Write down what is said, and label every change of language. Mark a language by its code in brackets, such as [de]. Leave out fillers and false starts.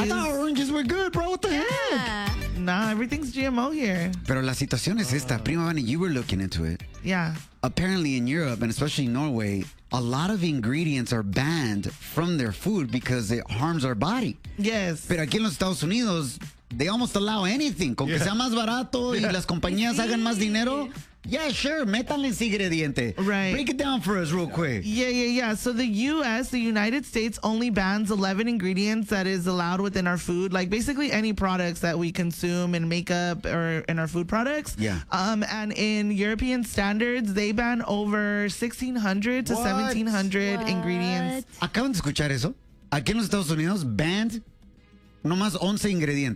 [en] I thought oranges were good, bro. What the heck? Nah, everything's GMO here. [es] Pero la situación es esta. Prima Vani, [en] you were looking into it. Yeah. Apparently in Europe, and especially in Norway, a lot of ingredients are banned from their food because it harms our body. Yes. [es] Pero aquí en los Estados Unidos, [en] they almost allow anything. [es] Con que sea más barato y las compañías hagan más dinero, [en] yeah, sure, [es] métanle ese ingrediente. [en] Right. Break it down for us real quick. Yeah. So the U.S., the United States, only bans 11 ingredients that is allowed within our food. Like, basically any products that we consume in makeup or in our food products. Yeah. And in European standards, they ban over 1,600 to 1,700 ingredients. [es] Acaban de escuchar eso. Aquí en los Estados Unidos, banned no más 11 ingredientes.